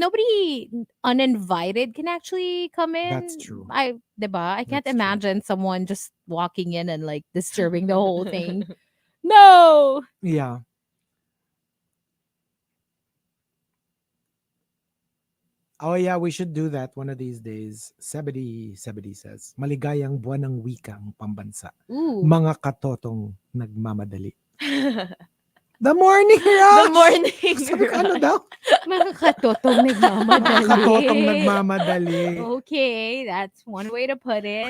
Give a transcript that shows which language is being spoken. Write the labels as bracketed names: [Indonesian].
[English] nobody uninvited can actually come in. That's true. Diba? I can't That's true. imagine someone just walking in and like disturbing the whole thing. No. Yeah. Oh yeah, we should do that one of these days. Sebedi says, [Filipino] maligayang buwan ng wika ang pambansa. [English] Ooh. [Filipino] Mga katotong nagmamadali. [English] The morning rush! The morning [Filipino] Sabi ko, ano daw? Mga katotong nagmamadali. Katotong nagmamadali. [English] Okay, that's one way to put it.